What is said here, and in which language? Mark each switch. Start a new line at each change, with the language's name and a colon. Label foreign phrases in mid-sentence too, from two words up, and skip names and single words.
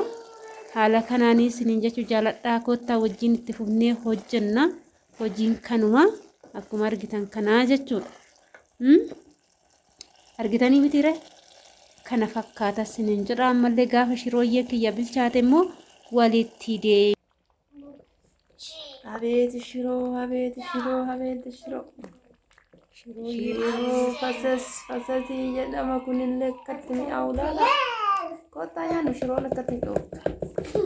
Oromo: Haala kanaanis sinin jechuu jaaladhaa kottaa wajjin itti fufnee hojjenna. Hojiin kanuma akkuma argitan kanaa jechuudha. Argitanii mitiire kana fakkaata sinin jedha ammallee gaafa shirooyyee kiyya bilchaate immoo walitti deebi'e.
Amharic: አቤት ሽሮ አቤት ሽሮ አቤት ሽሮ ሽሮ ፈሰስ ፈሰስ
Oromo: jedhama kunillee akkatti mi'aawulaala kottaa nyaannu shiroo akkatti mi'aawudha.